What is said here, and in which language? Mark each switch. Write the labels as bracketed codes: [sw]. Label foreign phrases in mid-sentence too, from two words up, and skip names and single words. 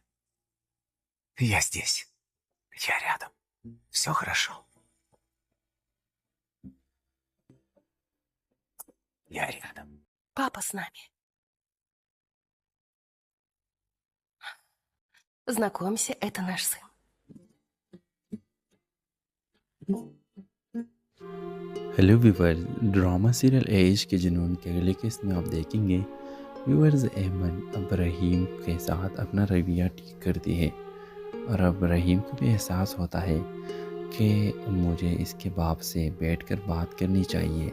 [ru] Я здесь. Я рядом. Все хорошо. Я рядом. Папа с нами. Знакомься, это наш сын. [en] hello viewers, drama serial [ur] ایج کے جنون کے اگلے قسط میں آپ دیکھیں گے ویورز احمد اب رحیم کے ساتھ اپنا رویہ ٹھیک کرتی ہے اور اب رحیم کو بھی احساس ہوتا ہے کہ مجھے اس کے باپ سے بیٹھ کر بات کرنی چاہیے.